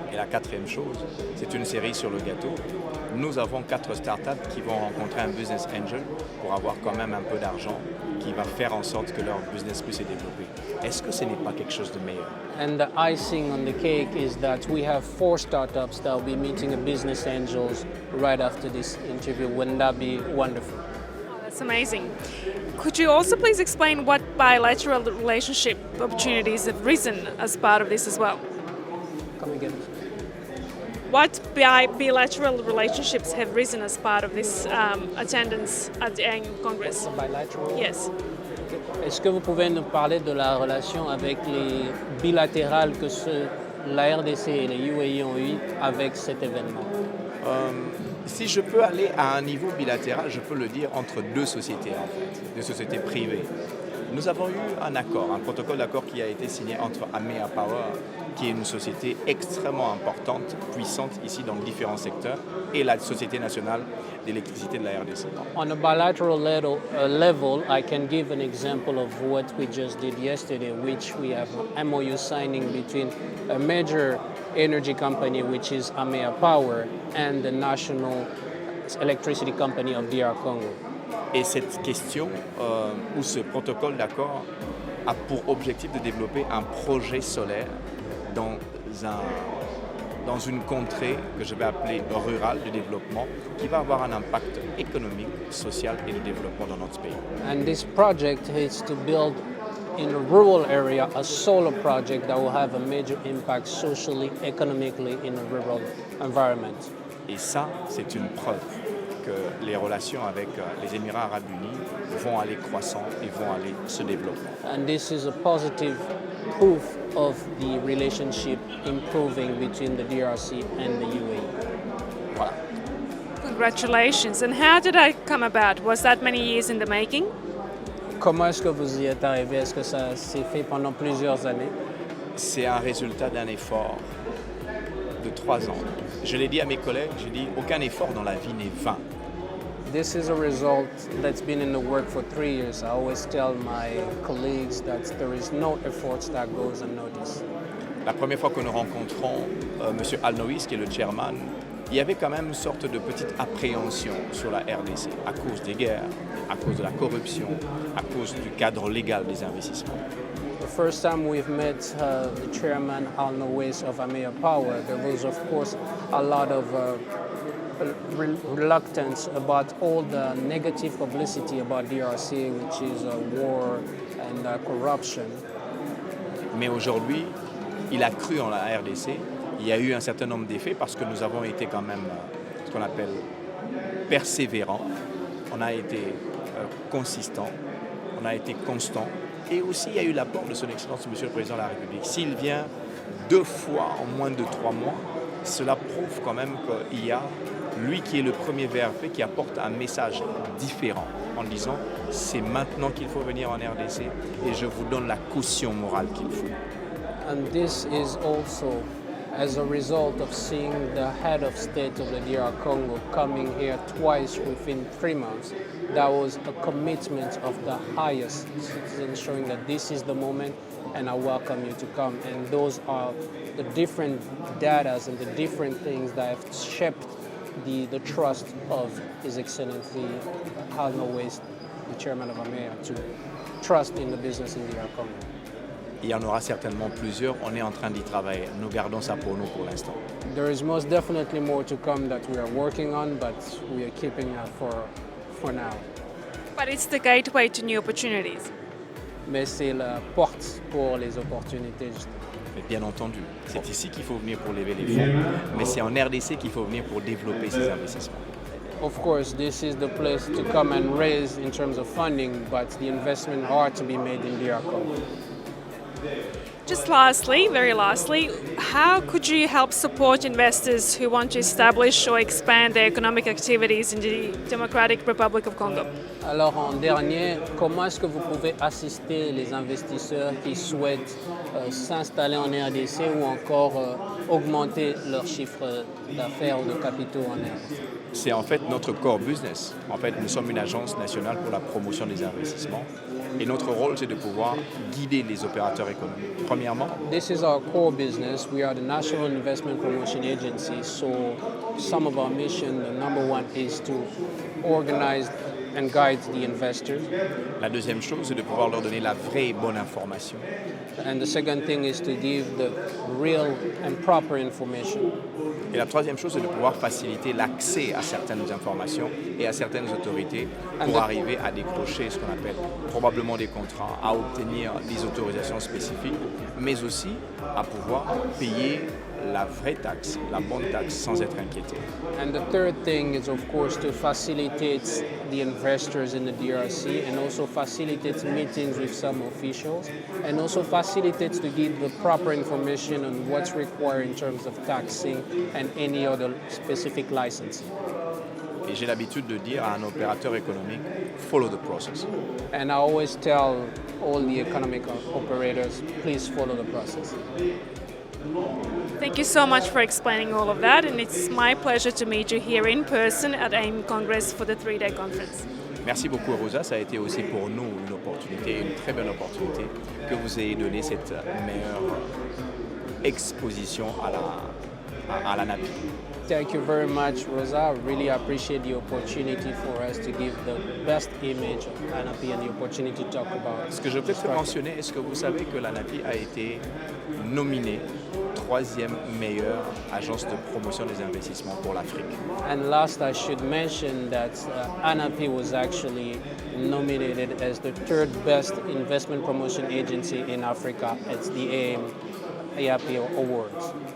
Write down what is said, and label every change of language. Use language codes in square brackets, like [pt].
[fr] Et la quatrième chose, c'est une série sur le gâteau. nous avons 4 startups qui vont rencontrer un business angel pour avoir quand même un peu d'argent qui va faire en sorte que leur business puisse se développer. Est-ce que ce n'est pas quelque chose de meilleur? [en] And the icing on the cake is that we have 4 startups that will be meeting a business angels right after this interview. Wouldn't that be wonderful? That's amazing. Could you also please explain what bilateral relationship opportunities have risen as part of this as well? Come again. What bilateral relationships have risen as part of this attendance at the annual Congress? Bilateral? Yes. [fr] Est-ce que vous pouvez nous parler de la relation avec les bilatérales que la RDC et les UAE ont eu avec cet événement? Si je peux aller à un niveau bilatéral, je peux le dire entre 2 sociétés en fait, 2 sociétés privées. Nous avons eu un accord, un protocole d'accord qui a été signé entre AMEA Power, qui est une société extrêmement importante, puissante ici dans différents secteurs, et la Société nationale d'électricité de la RDC. [en] On a bilateral level, I can give an example of what we just did yesterday, which we have an MOU signing between a major energy company, which is AMEA Power, and the National Electricity Company of DR Congo. [fr] Et cette question, ou ce protocole d'accord, a pour objectif de développer un projet solaire dans une contrée que je vais appeler rurale de développement, qui va avoir un impact économique, social et de développement dans notre pays. [en] And this project is to build in a rural area a solar project that will have a major impact socially, economically in a rural environment. [fr] Et ça, c'est une preuve que les relations avec les Émirats arabes unis vont aller croissant et vont aller se développer. [en] And this is a positive proof of the relationship improving between the DRC and the UAE. [fr] Voilà. [en] Congratulations. And how did that come about? Was that many years in the making? [fr] Comment est-ce que vous y êtes arrivé? Est-ce que ça s'est fait pendant plusieurs années? C'est un résultat d'un effort de 3 ans. Je l'ai dit à mes collègues, j'ai dit aucun effort dans la vie n'est vain. [en] This is a result that's been in the work for 3 years. I always tell my colleagues that there is no effort that goes unnoticed. [fr] La première fois que nous rencontrons M. Al-Noïs, qui est le chairman, il y avait quand même une sorte de petite appréhension sur la RDC à cause des guerres, à cause de la corruption, à cause du cadre légal des investissements. [en] The first time we've met the chairman Al-Noïs of AMEA Power, there was of course a lot of reluctance about all the negative publicity about DRC, which is war and corruption. [fr] Mais aujourd'hui, il a cru en la RDC. Il y a eu un certain nombre d'effets parce que nous avons été quand même ce qu'on appelle persévérants. On a été consistants, on a été constants. Et aussi, il y a eu l'apport de son Excellence, Monsieur le Président de la République. S'il vient 2 fois en moins de 3 mois, cela prouve quand même qu'il y a lui qui est le premier VRP qui apporte un message différent en disant c'est maintenant qu'il faut venir en RDC et je vous donne la caution morale qu'il faut. [en] And this is also as a result of seeing the head of state of the DR Congo coming here twice within 3 months. That was a commitment of the highest, ensuring that this is the moment and I welcome you to come. And those are the different data and the different things that have shaped the trust of His Excellency Al-Noïs, the chairman of AMEA, to trust in the business in DR Congo. [fr] Il y en aura certainement plusieurs, on est en train d'y travailler. Nous gardons ça pour nous pour l'instant. [en] There is most definitely more to come that we are working on, but we are keeping that for now. But it's the gateway to new opportunities. [fr] Mais c'est la porte pour les opportunités. Mais bien entendu, c'est ici qu'il faut venir pour lever les fonds, mais c'est en RDC qu'il faut venir pour développer ces investissements. [en] Of course, this is the place to come and raise in terms of funding, but the investment are to be made in DR Congo. Just lastly, very lastly, how could you help support investors who want to establish or expand their economic activities in the Democratic Republic of Congo? [fr] Alors en dernier, comment est-ce que vous pouvez assister les investisseurs qui souhaitent s'installer en RDC ou encore augmenter leur chiffre d'affaires ou de capitaux en RDC? C'est en fait notre core business. En fait, nous sommes une agence nationale pour la promotion des investissements et notre rôle, c'est de pouvoir guider les opérateurs économiques. Premièrement, [en] This is our core business. We are the National Investment Promotion Agency, so some of our mission, the number one, is to organize and guide the investors. [fr] la deuxième chose, c'est de pouvoir leur donner la vraie et bonne information. [en] And the second thing is to give the real and proper information. [fr] Et la troisième chose, c'est de pouvoir faciliter l'accès à certaines informations et à certaines autorités pour arriver à décrocher ce qu'on appelle probablement des contrats, à obtenir des autorisations spécifiques, mais aussi à pouvoir payer la vraie taxe, la bonne taxe sans être inquiété. [en] And the third thing is, of course, to facilitate the investors in the DRC and also facilitate meetings with some officials and also facilitates to give the proper information on what's required in terms of taxing and any other specific licensing. [fr] Et j'ai l'habitude de dire à un opérateur économique, [en] follow the process. And I always tell all the economic operators, please follow the process. Thank you so much for explaining all of that, and it's my pleasure to meet you here in person at AIM Congress for the 3-day conference. [fr] Merci beaucoup Rosa, ça a été aussi pour nous une opportunité, une très belle opportunité que vous ayez donné cette meilleure exposition à l'ANAPI. [en] Thank you very much, Rosa. I really appreciate the opportunity for us to give the best image of ANAPI and the opportunity to talk about. [fr] Ce que je peux te mentionner, est-ce que vous savez que l'ANAPI a été nominée 3e meilleure agence de promotion des investissements pour l'Afrique? [en] And last, I should mention that ANAPI was actually nominated as the 3rd best investment promotion agency in Africa at the ANAPI Awards.